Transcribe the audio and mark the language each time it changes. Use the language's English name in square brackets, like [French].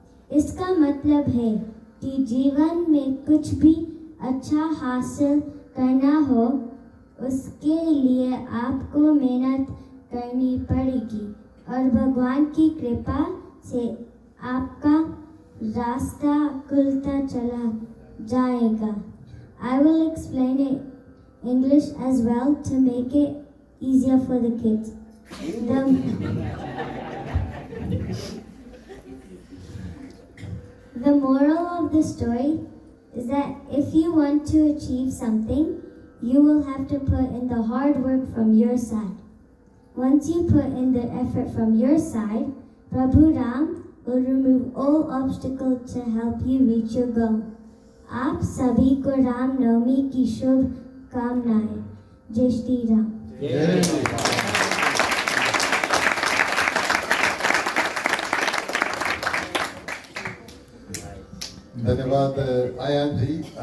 [Hindi] इसका मतलब है कि जीवन में कुछ भी अच्छा हासिल करना हो उसके लिए आपको मेहनत करनी पड़ेगी और भगवान की कृपा से आपका रास्ता खुलता चला जाएगा। [English] I will explain it English as well to make it easier for the kids. The moral of the story is that if you want to achieve something, you will have to put in the hard work from your side. Once you put in the effort from your side, Prabhu Ram will remove all obstacles to help you reach your goal. [Hindi] आप सभी को राम नवमी की शुभ कामनाएं। जय श्री राम। धन्यवाद आयान जी।